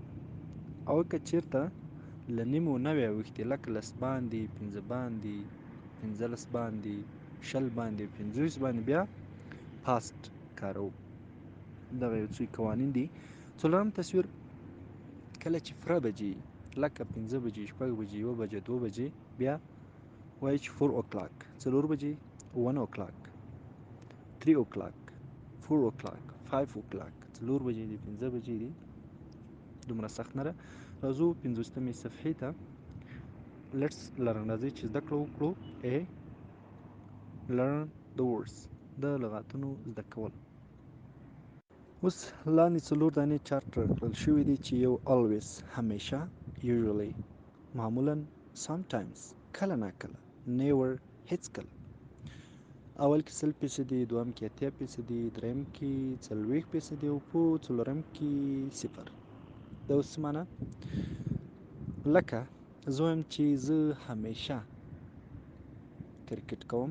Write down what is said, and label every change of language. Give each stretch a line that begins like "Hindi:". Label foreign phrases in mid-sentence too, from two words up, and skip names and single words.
Pashto: او که چېرته له نیمو نه وی اوښتې لکه لس باندې 15 باندې 15 باندې 20 باندې 50 باندې بیا پاست کاروو. دغه یو څو قوانین دي. څلورم تصویر کله چې فره بجې لکه 15 بجې 6 بجې 1 بجې 2 بجې بیا وایي چې
English: 4 o'clock
Pashto: 4 بجې
English: 1 o'clock 3 o'clock 4 o'clock 5 o'clock
Pashto: 4 بجې دي 15 بجې دي. دومره سخت نه ده. راځو 50مې صفحې ته.
English: let's learn.
Pashto: راځئ چې زده کړه وکړو.
English: learn the words
Pashto: د لغاتونو زده کول. اوس لاندې 4 دانې چارت راکړل شوي دي چې یو always همیشه usually معمولا sometimes کله ناکله never هیڅکله. اول کې 100%، دویم کې 80%، دریم کې 40% او په څلورم کې 0. دا اوس څه معنی؟ لکه زه وایم چې زه همیشه کرکټ کوم.